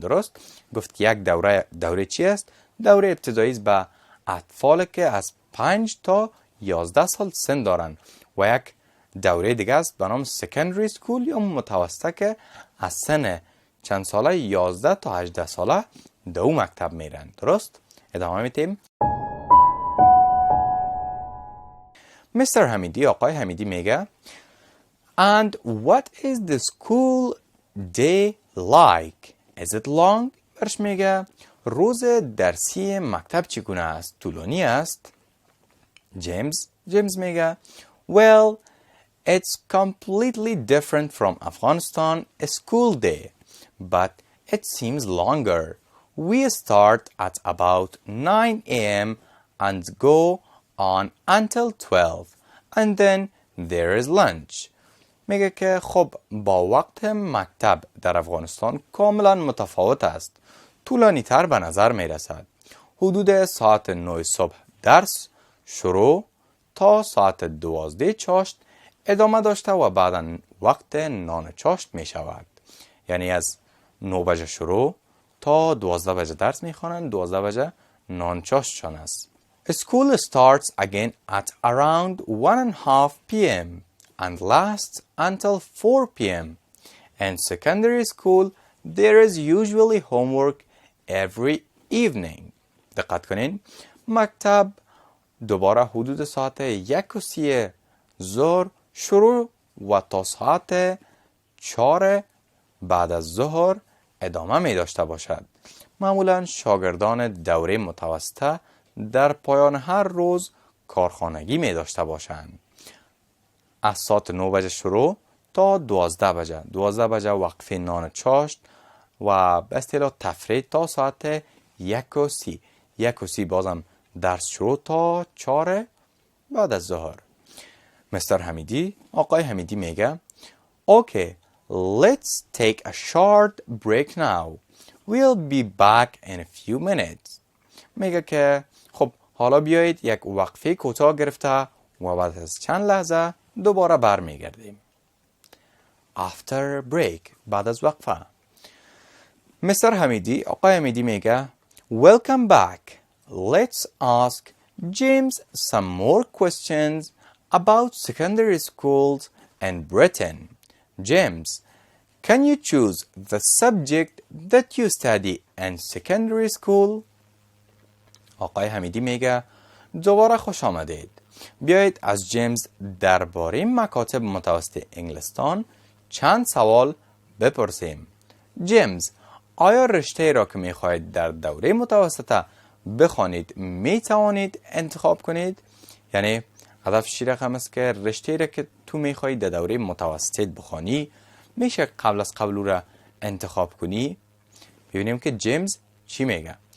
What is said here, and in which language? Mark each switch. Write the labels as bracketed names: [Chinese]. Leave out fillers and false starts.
[Persian] درست؟ گفت که یک دوره چی است؟ دوره ابتدایی به اطفال که از 5 تا 11 سال سن دارن و یک دوره دیگه است به نام سکندری سکول یا متوسطه که از سن چند ساله 11 تا 18 ساله دو مکتب میرن. درست؟ ادامه میتیم. مستر حمیدی، آقای حمیدی میگه [English] And what is the school day like? Is it long? [Persian] برش میگه روز درسی مکتب چگونه است؟ طولانی است؟ جیمز میگه [English] Well, it's completely different from Afghanistan school day, but it seems longer. We start at about 9 a.m. and go on until 12, and then there is lunch. [Persian] میگه که خب با وقت مکتب در افغانستان کاملا متفاوت است. طولانی تر به نظر می رسد. حدود ساعت 9 صبح درس شروع تا ساعت 12 چاشت ادامه داشته و بعدا وقت نان چاشت می شود. یعنی از 9 بجه شروع تا 12 بجه درس می خوانند، 12 بجه نان چاشتشان است. [English] School starts again at around 1:30 p.m. and lasts until 4 p.m. In secondary school, there is usually homework every evening. [Persian] دقت کنین. مکتب دوباره حدود ساعت 1:30 ظهر شروع و تا ساعت 4 بعد از ظهر ادامه می داشته باشد. معمولا شاگردان دوره متوسطه در پایان هر روز کارخانگی می داشته باشند. از ساعت 9 بجه شروع تا 12 بجه. 12 بجه وقفه نان چاشت و به اصطلاح تفریح تا ساعت 1:30. 1:30 بازم درس شروع تا 4 بعد از ظهر. مستر حمیدی، آقای حمیدی میگه [English] Okay, let's take a short break now. We'll be back in a few minutes. [Persian] میگه که خب حالا بیایید یک وقفه کوتاه گرفته و بعد از چند لحظه دوباره برمیگردیم. [English] After break، [Persian] بعد از وقفه. مستر حمیدی، آقای حمیدی میگه [English] Welcome back. Let's ask James some more questions about secondary schools in Britain. James, can you choose the subject that you study in secondary school? [Persian] آقای حمیدی میگه دوباره خوش آمدید. بیایید از جیمز درباره مکاتب متوسط انگلستان چند سوال بپرسیم. جیمز، آیا رشته را که میخواهید در دوره متوسطه بخوانید می توانید انتخاب کنید؟ یعنی هدف چی رقم است که رشته را که تو میخواهید در دوره متوسط بخوانی میشه قبل از قبل را انتخاب کنی؟ ببینیم که جیمز چی میگه.